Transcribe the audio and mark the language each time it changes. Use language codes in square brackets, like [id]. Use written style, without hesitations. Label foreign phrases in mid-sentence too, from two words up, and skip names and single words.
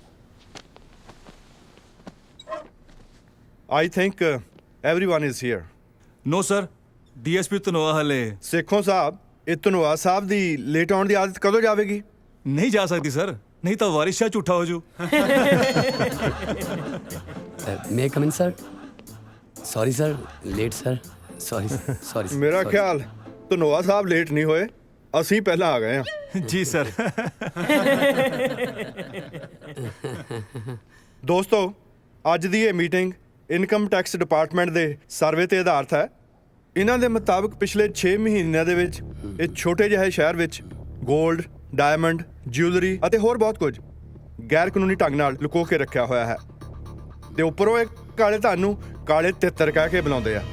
[en] I think everyone is here. no sir. [pa] DSP ਧਨੋਆ ਹਲੇ ਸੇਖੋਂ ਸਾਹਿਬ, ਇਹ ਧਨੋਆ ਸਾਹਿਬ ਦੀ ਲੇਟ ਆਉਣ ਦੀ ਆਦਤ ਕਦੋਂ ਜਾਵੇਗੀ? ਨਹੀਂ ਜਾ ਸਕਦੀ ਸਰ, ਨਹੀਂ ਤਾਂ ਵਾਰਿਸ ਸ਼ਾਹ ਝੂਠਾ ਹੋ ਜੂ। [en] May I come in, sir? Sorry, sir. Late, sir. Sorry, sorry. [pa] ਮੇਰਾ [en] sorry. [pa] ਖਿਆਲ ਧਨੋਆ ਸਾਹਿਬ ਲੇਟ ਨਹੀਂ ਹੋਏ, ਅਸੀਂ ਪਹਿਲਾਂ ਆ ਗਏ ਹਾਂ। ਜੀ ਸਰ। ਦੋਸਤੋ, ਅੱਜ ਦੀ ਇਹ ਮੀਟਿੰਗ [en] income tax department [pa] ਦੇ ਸਰਵੇ ਤੇ ਆਧਾਰਿਤ ਹੈ। ਇਹਨਾਂ ਦੇ ਮੁਤਾਬਕ ਪਿਛਲੇ 6 ਮਹੀਨਿਆਂ ਦੇ ਵਿੱਚ ਇਹ ਛੋਟੇ ਜਿਹੇ ਸ਼ਹਿਰ ਵਿੱਚ [en] gold, diamond, jewellery [pa] ਅਤੇ ਹੋਰ ਬਹੁਤ ਕੁਝ ਗੈਰ ਕਾਨੂੰਨੀ ਢੰਗ ਨਾਲ ਲੁਕੋ ਕੇ ਰੱਖਿਆ ਹੋਇਆ ਹੈ ਤੇ ਉੱਪਰੋਂ ਇਹ ਕਾਲੇ ਧਨ ਨੂੰ ਕਾਲੇ ਤਿੱਤਰ ਕਹਿ ਕੇ ਬੁਲਾਉਂਦੇ ਆ।